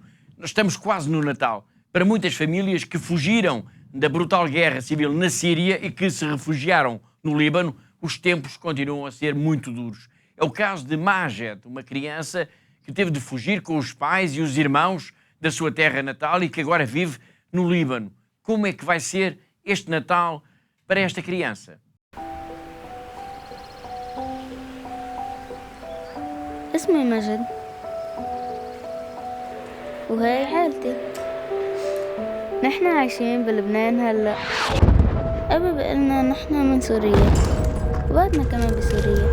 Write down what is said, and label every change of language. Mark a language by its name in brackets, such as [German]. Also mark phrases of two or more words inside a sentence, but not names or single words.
[Portuguese] Nós estamos quase no Natal. Para muitas famílias que fugiram da brutal guerra civil na Síria e que se refugiaram no Líbano, os tempos continuam a ser muito duros. É o caso de Majed, uma criança que teve de fugir com os pais e os irmãos da sua terra natal e que agora vive no Líbano. Como é que vai ser este Natal para esta criança? [Arabic] اسمي مجد وهي حالتي. نحن عايشين بلبنان هلأ. أبي بقلنا نحن من سوريا وبعدنا كمان بسوريا.